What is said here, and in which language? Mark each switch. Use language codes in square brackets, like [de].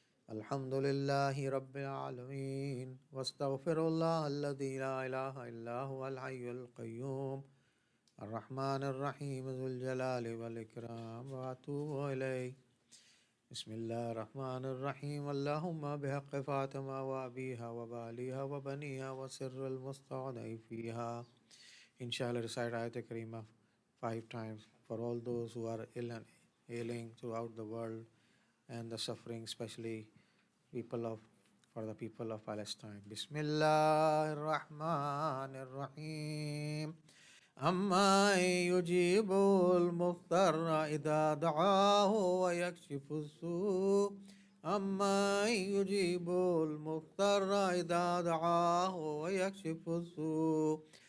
[ar] الحمد لله رب العالمين واستغفر الله الذي لا إله إلا هو الحي القيوم الرحمن الرحيم ذو الجلال والإكرام وأتوب إليه. بسم الله الرحمن الرحيم. اللهم بحق فاطمة وأبيها وباليها وبنيها وسر المستودع فيها. [en] Inshallah, recite Ayat Karima 5 times for all those who are ill and ailing throughout the world and the suffering, especially for the people of Palestine. [ar] Bismillah ar-Rahman ar-Rahim. أما يجيب المضطر إذا دعاه ويكشف السوء. أما يجيب المضطر إذا دعاه ويكشف السوء.